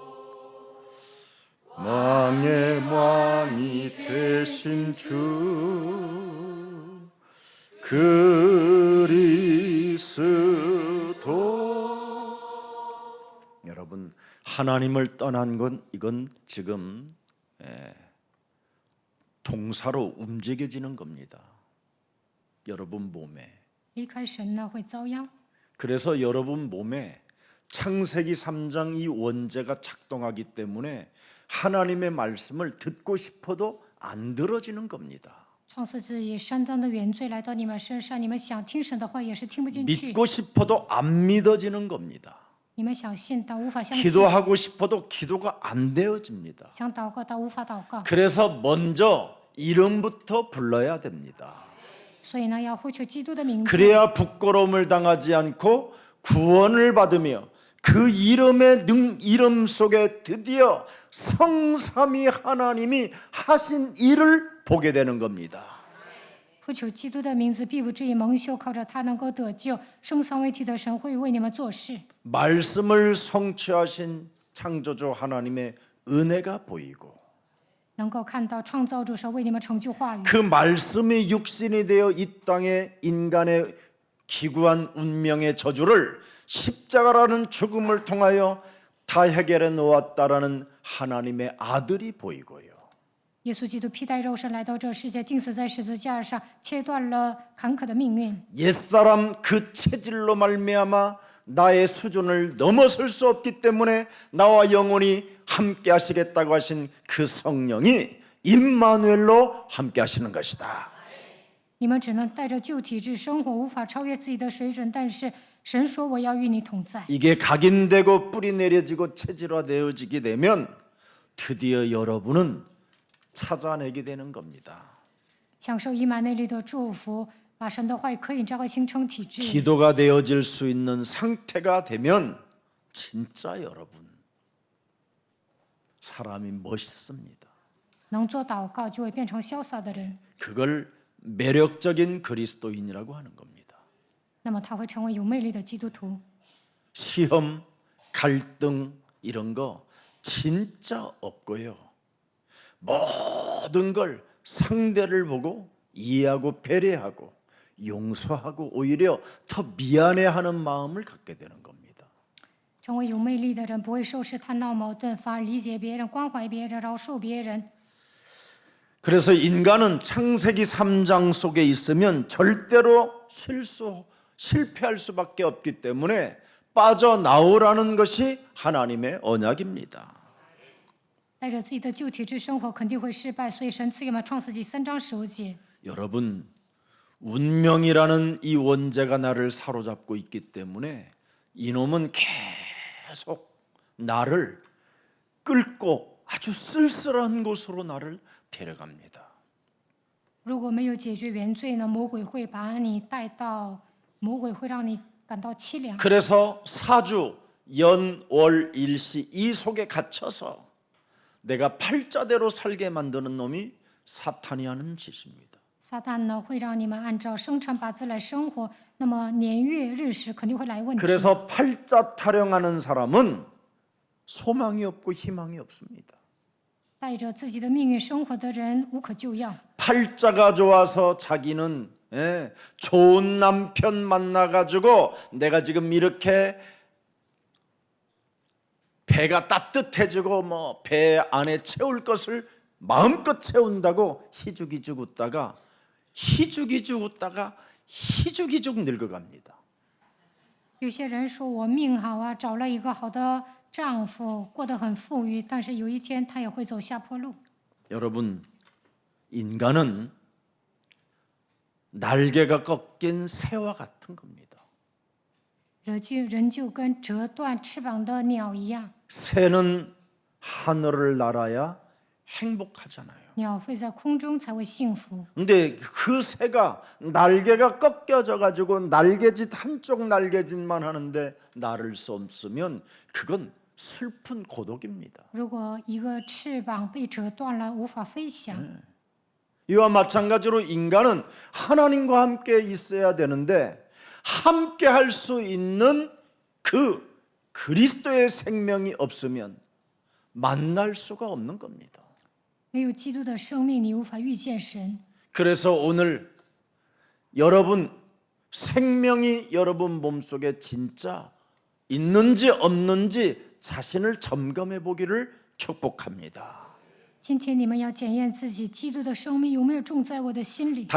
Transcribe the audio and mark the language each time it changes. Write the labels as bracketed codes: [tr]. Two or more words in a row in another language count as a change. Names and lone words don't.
[ko] 왕의 왕이 되신 주 그리스도. 여러분 하나님을 떠난 건 이건 지금 동사로 움직여지는 겁니다. 여러분 몸에. [zh] 离开神呢会遭殃。 [ko] 그래서 여러분 몸에 창세기 3장 이 원죄가 작동하기 때문에 하나님의 말씀을 듣고 싶어도 안 들어지는 겁니다. [zh] 创世纪3章的原罪来到你们身上，你们想听神的话也是听不进去， [ko] 믿고 싶어도 안 믿어지는 겁니다. [zh] 你们想信但无法相信， [ko] 기도하고 싶어도 기도가 안 되어집니다. [zh] 想祷告但无法祷告。 [ko] 그래서 먼저 이름부터 불러야 됩니다. [zh] 所以呢，要呼求基督的名字， [ko] 그래야 부끄러움을 당하지 않고 구원을 받으며 그 이름 속에 드디어 성삼위 하나님이 하신 일을 보게 되는 겁니다. [zh] 呼求基督的名字，必不至于蒙羞，靠着他能够得救。圣三位一体的神会为你们做事。 [ko] 말씀을 성취하신 창조주 하나님의 은혜가 보이고 [zh] 能够看到创造主神为你们成就话语， [ko] 그 말씀이 육신이 되어 이 땅에 인간의 기구한 운명의 저주를 십자가라는 죽음을 통하여 다 해결해 놓았다라는 하나님의 아들이 보이고요. [zh] 耶稣基督披戴肉身来到这世界，钉死在十字架上，切断了坎坷的命运。 [ko] 옛사람 그 체질로 말미암아 나의 수준을 넘어설 수 없기 때문에 나와 영원히 함께 하시겠다고 하신 그 성령이 임마누엘로 함께 하시는 것이다. [zh] 你们只能带着旧体质生活，无法超越自己的水准。但是神说：“我要与你同在。” [ko] 이게 각인되고 뿌리 내려지고 체질화되어지게 되면 드디어 여러분은 찾아내게 되는 겁니다. [zh] 享受以马内利的祝福，把神的话语可以这样形成体质。 [ko] 기도가 되어질 수 있는 상태가 되면 진짜 여러분 사람이 멋있습니다. [zh] 能做祷告，就会变成潇洒的人。 [ko] 그걸 매력적인 그리스도인이라고 하는 겁니다. [zh] 那么他会成为有魅力的基督徒。 [ko] 시험, 갈등 이런 거 진짜 없고요. 모든 걸 상대를 보고 이해하고 배려하고 용서하고 오히려 더 미안해하는 마음을 갖게 되는 겁니다. [zh] 成为有魅力的人，不会受试探、闹矛盾，反而理解别人、关怀别人、饶恕别人。 [ko] 그래서 인간은 창세기 3장 속에 있으면 절대로 실패할 수밖에 없기 때문에 빠져나오라는 것이 하나님의 언약입니다. [zh] 带着自己的旧体质生活，肯定会失败。所以神赐给我们创世纪3章15节。 [ko] 여러분, 운명이라는 이 원죄가 나를 사로잡고 있기 때문에 이놈은 계속 나를 끌고 아주 쓸쓸한 곳으로 나를 데려갑니다. [zh] 如果没有解决原罪呢，魔鬼会把你带到，魔鬼会让你感到凄凉。 [ko] 그래서 사주, 연, 월, 일시 이 속에 갇혀서 내가 팔자대로 살게 만드는 놈이 사탄이 하는 짓입니다. [zh] 撒旦呢会让你们按照生辰八字来生活，那么年月日时肯定会来问题。 [ko] 그래서 팔자 타령하는 사람은 소망이 없고 희망이 없습니다. [zh] 带着自己的命运生活的人无可救药。 [ko] 팔자가 좋아서 자기는 좋은 남편 만나가지고 내가 지금 이렇게 배가 따뜻해지고 뭐 배 안에 채울 것을 마음껏 채운다고 희죽희죽 웃다가 희죽희죽 늙어갑니다. [zh] 有些人说我命好啊，找了一个好的丈夫，过得很富裕，但是有一天他也会走下坡路。 [ko] 여러분, 인간은 날개가 꺾인 새와 같은 겁니다. [zh] 人就跟折断翅膀的鸟一样， [ko] 새는 하늘을 날아야 행복하잖아요. [zh] 鸟飞在空中才会幸福。 [ko] 근데 그 새가 날개가 꺾여져 가지고 날개짓 한쪽 날개짓만 하는데 날을 수 없으면 그건 슬픈 고독입니다. [zh] 如果一个翅膀被折断了，无法飞翔， [ko] 이와 마찬가지로 인간은 하나님과 함께 있어야 되는데 함께 할 수 있는 그 그리스도의 생명이 없으면 만날 수가 없는 겁니다. [zh] 没有基督的生命，你无法遇见神。 [ko] 그래서 오늘 여러분 생명이 여러분 몸속에 진짜 있는지 없는지 자신을 점검해 보기를 축복합니다. [zh] 今天你们要检验自己，基督的生命有没有种在我的心里。